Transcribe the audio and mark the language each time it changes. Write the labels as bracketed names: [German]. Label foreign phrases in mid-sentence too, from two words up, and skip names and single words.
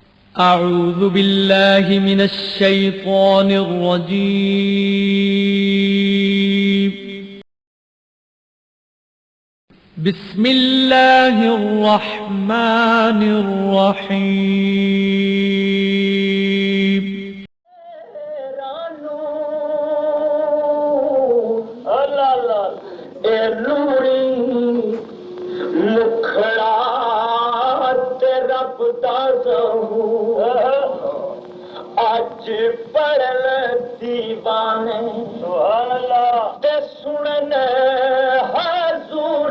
[Arabic] أعوذ بالله من الشيطان الرجيم. بسم الله الرحمن الرحيم. [Punjabi] اج پڑھن دیوانے [Arabic] سبحان اللہ [Punjabi] تے سنن حضور